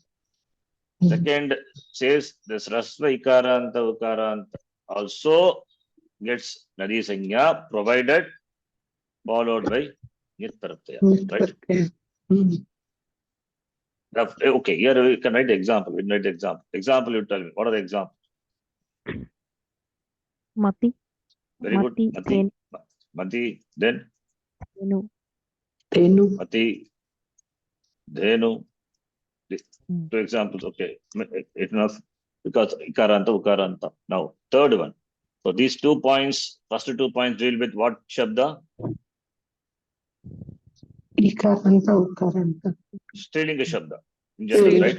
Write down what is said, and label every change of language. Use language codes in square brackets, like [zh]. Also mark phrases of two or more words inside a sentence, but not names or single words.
[en] Second says this [sa] Rasva Ikaranta Ukaranta [en] also gets [sa] Nadi Sanya [en] provided followed by [sa] Nit Pratyaya. [en] Right? Okay, here we can write the example. We write the example. Example, you tell me. What are the examples? Mati. Very good. Mati. Mati. Then Dhenu. [sa] Mati. Dhenu. [en] Two examples. Okay. Enough. Because [sa] Ikaranta, Ukaranta. [en] Now, third one. So these 2 points, first 2 points deal with what Shabda? [sa] Ikaranta, Ukaranta. [en] Strilinga Shabda. In general, right?